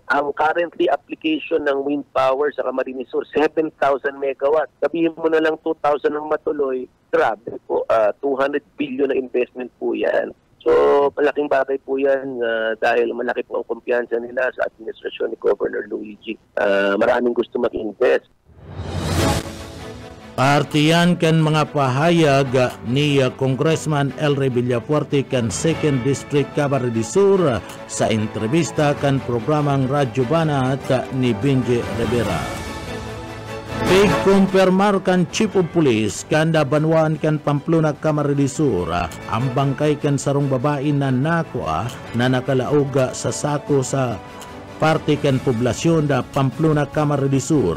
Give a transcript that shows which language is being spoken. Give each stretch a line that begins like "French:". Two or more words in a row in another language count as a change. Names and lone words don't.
Filipino: Ang
English: currently application
Filipino: ng
English: wind power
Filipino: sa Camarines Sur, 7,000 megawatt. Sabihin mo na lang 2,000 ang matuloy, grabe po, 200 billion na investment po yan. So, malaking bagay po yan dahil malaki po ang kumpiyansa nila sa administrasyon ni Governor Luigi. Maraming gusto mag-invest.
Bikol: Partiyan kan mga pahayag ni Congressman Elry Villafuerte kan 2nd District Camarines de Sur sa entrevista kan programang Radyo Banat ni Benji Rivera. Big kumpirmar kan Chief of Police kanda banwaan kan Pamplona Camarines de Sur ang bangkay kan sarong babae na nakuha na nakalaog sa sako sa parte kan poblasyon da Pamplona Camarines Sur.